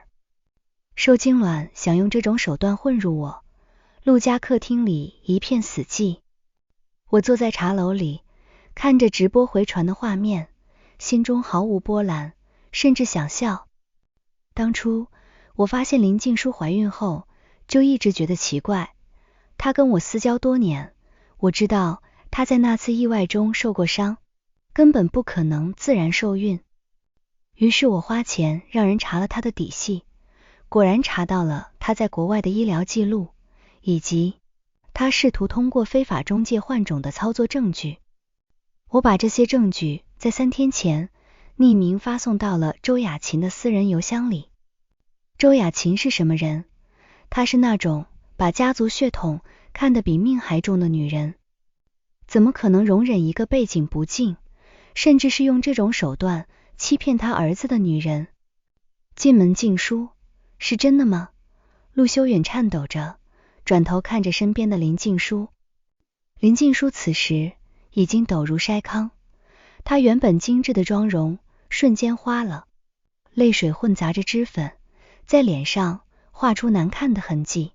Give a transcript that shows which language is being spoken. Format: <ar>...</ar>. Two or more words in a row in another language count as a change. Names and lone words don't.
<zh>受精卵想用這種手段混入我，陸家客廳裡一片死寂。我坐在茶樓裡，看着直播回傳的畫面，心中毫無波瀾，甚至想笑。當初我發現林靜書懷孕後，就一直覺得奇怪。她跟我私交多年，我知道她在那次意外中受過傷，根本不可能自然受孕。於是我花錢讓人查了她的底細，果然查到了她在國外的醫療記錄，以及她試圖通過非法中介換種的操作證據。我把這些證據在3天前匿名發送到了周雅琴的私人郵箱裡。周雅琴是什麼人？她是那種把家族血統看得比命還重的女人，怎麼可能容忍一個背景不淨，甚至是用這種手段欺騙她兒子的女人？進門靜書，是真的嗎？陸修遠顫抖着轉頭看着身邊的林靜書。林靜書此時已經抖如篩糠，她原本精緻的妝容瞬間花了，淚水混雜着脂粉，在臉上畫出難看的痕跡。</zh>